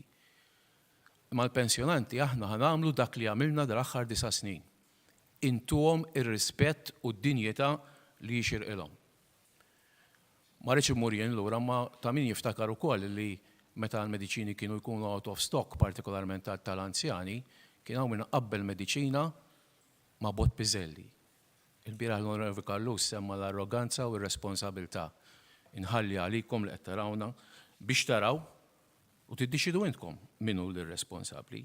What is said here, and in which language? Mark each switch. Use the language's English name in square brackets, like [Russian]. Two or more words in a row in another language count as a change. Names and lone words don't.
[Maltese] Mal-pensjonanti aħna ħanagħmlu dak li għamilna dal-aħħar 9 snin. Intuhom ir-rispett u d-dinjità li jixirqilhom. Ma rridx imur jien lura ma ta' min jiftakar ukoll li meta l-mediċini kienu jkunu [English] out of stock, [Maltese] partikolarment tal-anzjani, kien hawn minn qabbel mediċina ma' bot piżelli. Il-bieraħ l-Onorevoli Carlus semma l-arroganza u r-responsabilità. Inħalli għalikom li qed tarawna biex taraw u tiddeċidu intkom min hu l-responsabbli.